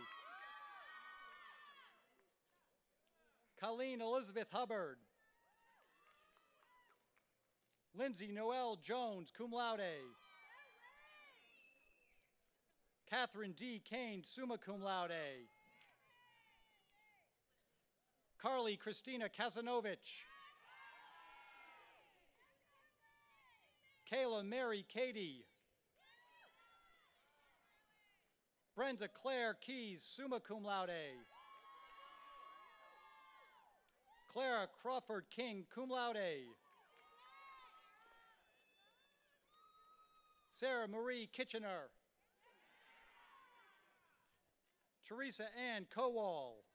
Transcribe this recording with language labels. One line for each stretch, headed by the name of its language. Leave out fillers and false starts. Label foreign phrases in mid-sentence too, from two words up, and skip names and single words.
English: Colleen Elizabeth Hubbard. Lindsay Noel Jones,
Latin: cum laude.
English: Catherine D.
Latin: Kane, summa cum laude.
English: Carly Christina Kazanovich. Kayla Mary Cady. Brenda Claire Keys,
Latin: summa cum laude.
English: Clara Crawford King,
Latin: cum laude.
English: Sarah Marie Kitchener. Teresa Ann Kowal.